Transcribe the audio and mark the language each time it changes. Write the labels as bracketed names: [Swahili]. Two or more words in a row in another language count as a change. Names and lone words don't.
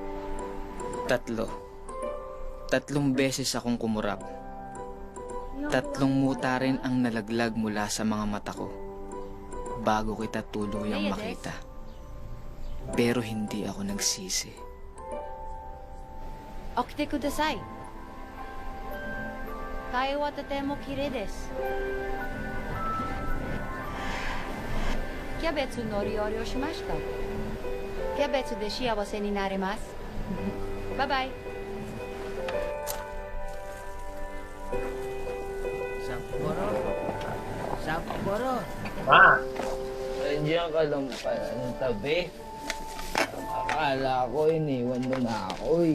[Filipino] Tatlong beses akong kumurap. Tatlong muta rin ang nalaglag mula sa mga mata ko bago kita tuluyang makita. Pero hindi ako nagsisi. [Japanese] 起きてください。太陽はとても綺麗です. キャベツの料理をしました. キャベツで幸せになれます. Bye-bye. Sapporo. Sapporo. [Filipino] Ma! Nandiyan ka lang pala ng tabi. Akala ko iniwan mo na ako eh.